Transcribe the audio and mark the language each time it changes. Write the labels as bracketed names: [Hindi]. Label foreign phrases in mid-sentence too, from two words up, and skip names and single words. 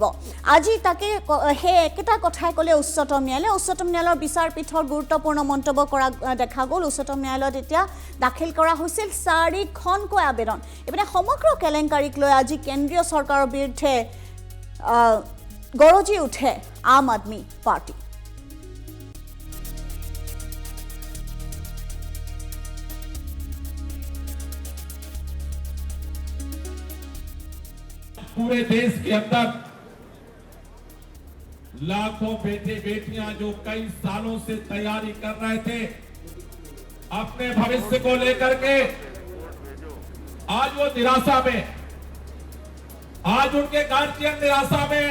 [Assamese] আজি তাকে সেই একেটা কথাই ক'লে উচ্চতম ন্যায়ালয়ে। উচ্চতম ন্যায়ালয়ৰ বিচাৰপীঠৰ গুৰুত্বপূৰ্ণ মন্তব্য কৰা দেখা গ'ল। উচ্চতম ন্যায়ালয়ত এতিয়া দাখিল কৰা হৈছিল 4খনকৈ আবেদন। এইপিনে সমগ্ৰ কেলেংকাৰীক লৈ আজি কেন্দ্ৰীয় চৰকাৰৰ বিৰুদ্ধে গৰজি উঠে আম আদমি পাৰ্টি। [Hindi] पूरे देश के अंदर लाखों बेटे बेटियां जो कई सालों से तैयारी कर रहे थे अपने भविष्य को लेकर के, आज वो निराशा में, आज उनके गार्जियन निराशा में।